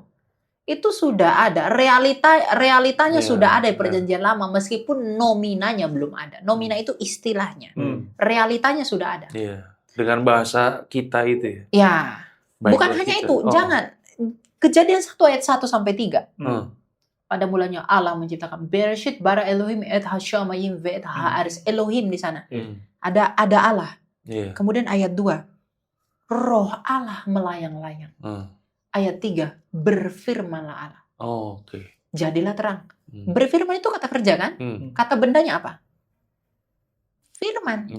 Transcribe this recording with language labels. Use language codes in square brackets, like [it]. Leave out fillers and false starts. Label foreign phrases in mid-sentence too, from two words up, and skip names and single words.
[id] Itu sudah ada, realitanya sudah ada di perjanjian lama, meskipun nominanya belum ada. Nomina itu istilahnya. Realitanya sudah ada. Dengan bahasa kita itu ya? Ya. Bukan hanya itu, jangan. Kejadian 1 ayat 1 sampai 3. Pada mulanya Allah menciptakan [he] בראשית ברא אלהים את השמים ואת הארץ. [id] Elohim di sana. Ada Allah. Kemudian ayat 2. Roh Allah melayang-layang. Ayat 3. Berfirmanlah Allah. Jadilah terang. Berfirman itu kata kerja kan? Kata bendanya apa? Firman.